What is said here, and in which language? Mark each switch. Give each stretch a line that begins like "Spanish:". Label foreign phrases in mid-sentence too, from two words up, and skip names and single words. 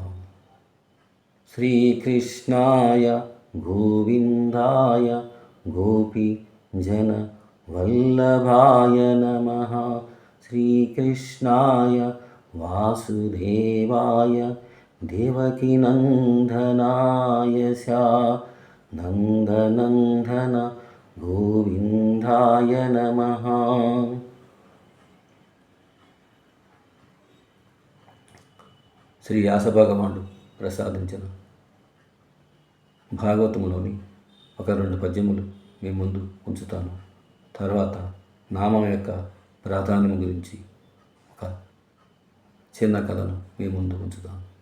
Sanskrit: श्री कृष्णाय गोविंदाय गोपी जन वल्लभाय नमः। श्री कृष्णाय वासुदेवाय देवकी नंदनाय नंदनंदन गोविंदाय नमः।
Telugu: శ్రీ వ్యాసభగవానుడు ప్రసాదించిన భాగవతములోని ఒక 2 పద్యములు మీ ముందు ఉంచుతాను. తర్వాత నామం యొక్క ప్రాధాన్యం గురించి ఒక చిన్న కథను మీ ముందు ఉంచుతాను.